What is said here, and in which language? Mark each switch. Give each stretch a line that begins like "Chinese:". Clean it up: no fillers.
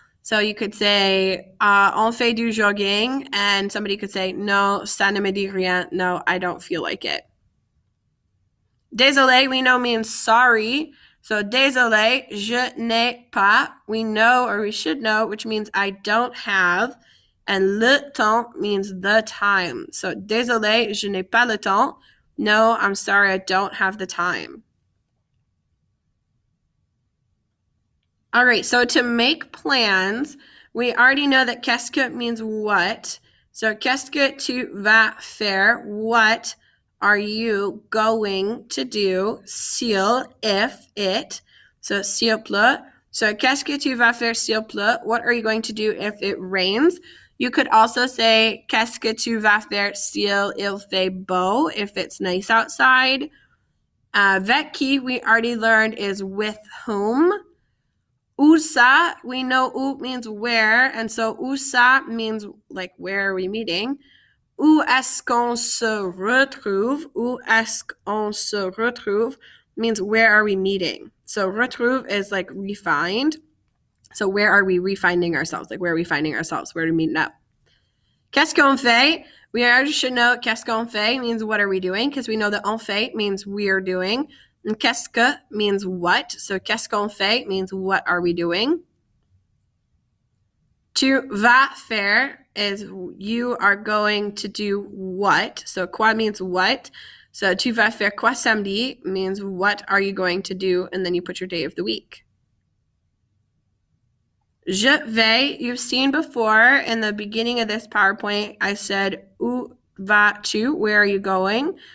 English: So you could say,
French: on fait du jogging,
English: and somebody could say, no,
French: ça ne me dit rien,
English: no, I don't feel like it. Désolé, we know means sorry. So
French: désolé, je n'ai pas,
English: we know, or we should know, which means I don't have. And
French: le temps
English: means the time.
French: So désolé, je n'ai pas le temps.
English: No, I'm sorry, I don't have the time. All right, so to make plans, we already know that
French: qu'est-ce que
English: means what. So
French: qu'est-ce que tu vas faire?
English: What are you going to do? S'il, if, it. So
French: s'il pleut. So qu'est-ce que tu vas faire s'il pleut?
English: What are you going to do if it rains? You could also say
French: qu'est-ce que tu vas faire s'il fait beau,
English: if it's nice outside.
French: Avec qui,
English: we already learned, is with whom.
French: Où ça,
English: we know où means where, and so où ça means like where are we meeting.
French: Où est-ce qu'on se retrouve? Où est-ce qu'on se retrouve
English: means where are we meeting. So retrouve is like refined. So where are we refinding ourselves? Like where are we finding ourselves? Where are we meeting up?
French: Qu'est-ce qu'on fait?
English: We already should know
French: qu'est-ce qu'on fait
English: means what are we doing, because we know that on fait means we are doing. And qu'est-ce que means what. So
French: qu'est-ce qu'on fait
English: means what are we doing.
French: Tu vas faire
English: is you are going to do what. So quoi means what. So
French: tu vas faire quoi samedi
English: means what are you going to do, and then you put your day of the week.
French: Je vais,
English: you've seen before in the beginning of this PowerPoint, I said
French: où vas-tu,
English: where are you going?